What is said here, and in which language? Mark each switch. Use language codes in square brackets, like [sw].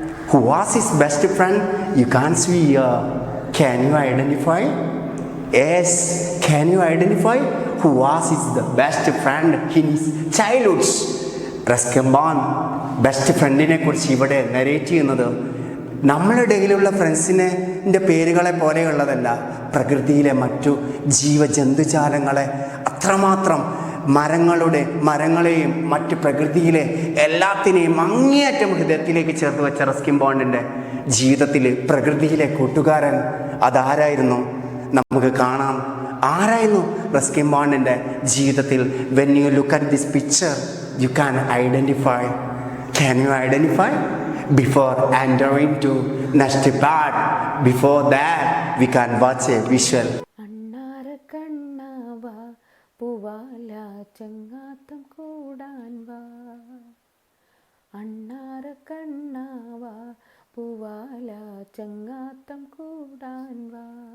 [en] Who was his best friend? You can't see. Can you identify? Yes, can you identify who was his best friend in his childhood? [ml] Ruskin Bond best ഫ്രണ്ടിനെ കുറിച്ച് ഇവിടെ narrate ചെയ്യുന്നത് നമ്മുടെ ഇടയിലുള്ള ഫ്രണ്ട്സിൻ്റെ പേരുകളെ പോലെയുള്ളതല്ല. പ്രകൃതിയിലെ മറ്റു ജീവജന്തുജാലങ്ങളെ അത്രമാത്രം മരങ്ങളെയും മറ്റ് പ്രകൃതിയിലെ എല്ലാത്തിനെയും അങ്ങേയറ്റം ഹൃദയത്തിലേക്ക് ചേർത്ത് വെച്ച റസ്കിൻ ബോണ്ടിൻ്റെ ജീവിതത്തിൽ പ്രകൃതിയിലെ കൂട്ടുകാരൻ അതാരായിരുന്നു? നമുക്ക് കാണാം. ആരായിരുന്നു റസ്കിൻ ബോണ്ടിൻ്റെ ജീവിതത്തിൽ? [en] When you look at this picture you can identify. Can you identify? Before entering to next part, before that we can watch a visual. [ml] അണ്ണാര കണ്ണാവാ പൂവാല ചങ്ങാത്തം കൂടാൻ വാ. അണ്ണാര കണ്ണാവാ പൂവാല ചങ്ങാത്തം കൂടാൻ വാ.